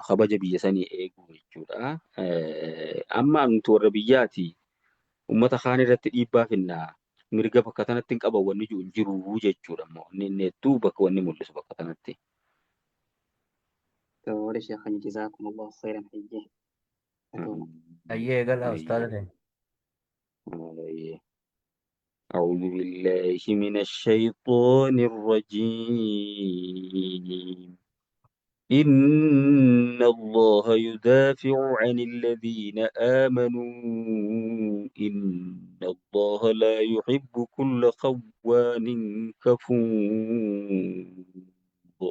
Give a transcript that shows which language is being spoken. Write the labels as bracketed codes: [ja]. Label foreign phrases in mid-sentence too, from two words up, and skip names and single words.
[om] Kabaja biyya sanii eeguu jechuudha. Amma nuti warra biyyaati uummata kaan irratti dhiibbaa finnaa mirga bakka sanatti hin qaban wanni jiru jechuudha. Inni hedduu bakka wanni mul'isu bakka sanatti. Tole sheekhan [ar] جزاكم الله خيرا [om] hayyee. Ayyee galaa ustaadha. [ar] أعوذ بالله من الشيطان الرجيم إن الله يدافع عن الذين آمنوا إن الله لا يحب كل خوان كفور.